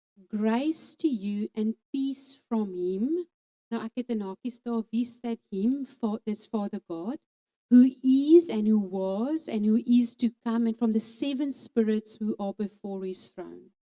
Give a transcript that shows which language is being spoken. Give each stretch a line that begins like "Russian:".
English: Grace to you and peace from him.
Afrikaans: Nou ek het 'n hakies daar, wie staat him?
English: It's Father God, who is and who was and who is to come, and from the 7 spirits who are before his throne.